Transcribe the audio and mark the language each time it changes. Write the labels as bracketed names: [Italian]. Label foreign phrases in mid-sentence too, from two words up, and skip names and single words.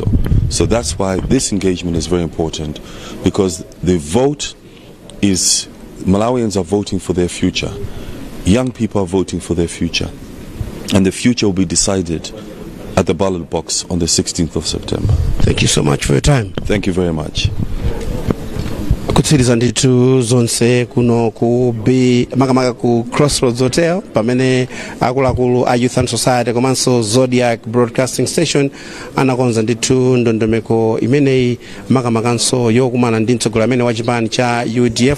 [English] So that's why this engagement is very important, because the vote is, Malawians are voting for their future. Young people are voting for their future. And the future will be decided at the ballot box on the 16th of September. Thank you so much for your time. Thank you very much. [Nyanja] Kutsiriza nditu zonse kuno ku makamaka ku Crossroads Hotel pamene akuluakulu a Youth and Society komanso Zodiac Broadcasting Station anakonza nditu ndondomeko imeneyi makamakanso yokumana ndi mtsogoleri amene wa chipani cha UDF.